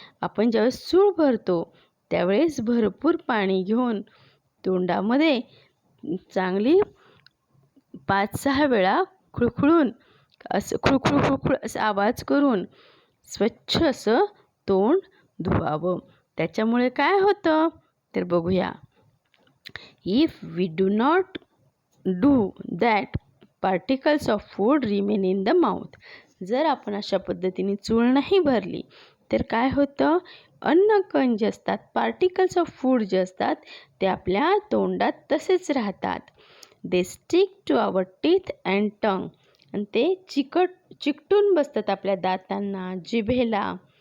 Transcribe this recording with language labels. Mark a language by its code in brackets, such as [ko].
[mr] आपण ज्यावेळेस चूळ भरतो त्यावेळेस भरपूर पाणी घेऊन तोंडामध्ये चांगली 5-6 वेळा खुळखुळून असं खुळखुळ असं आवाज करून स्वच्छ असं तोंड धुवावं. त्याच्यामुळे काय होतं तर बघूया. [en] If we do not do that, particles of food remain in the mouth. [mr] जर आपण अशा पद्धतीने चूळ नाही भरली तर काय होतं, अन्नकण जे असतात, [en] particles of food [mr] जे असतात ते आपल्या तोंडात तसेच राहतात. [en] they stick to our teeth and tongue, [mr] आणि ते चिकटून बसतात आपल्या दातांना, जिभेला.